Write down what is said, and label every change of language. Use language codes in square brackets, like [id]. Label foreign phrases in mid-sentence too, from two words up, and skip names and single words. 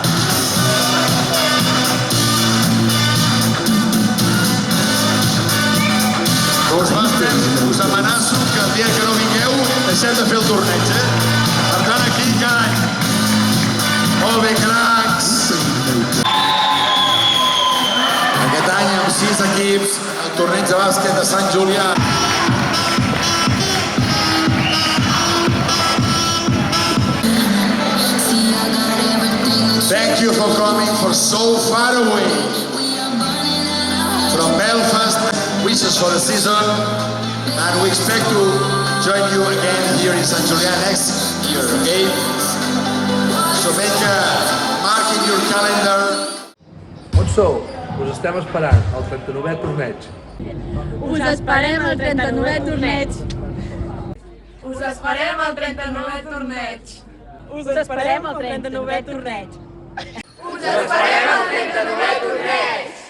[ca] Ghostbusters, us amenaço que el dia que no vingueu deixem de fer el torneig, Per tant, aquí cada any. Molt bé, cracs! Aquest any amb 6 equips, el torneig de bàsquet de Sant Julià. [en] Thank you for coming from so far away. From Belfast, wishes for the season, and we expect to join you again here in Sant Julià next year, okay? So make a mark in your calendar. [ca] On sou? Us estem esperant, al 39è torneig. Us esperem al 39è torneig. Us esperem al 39è torneig. Us esperem al 39è torneig. Us esperem al 39è torneig.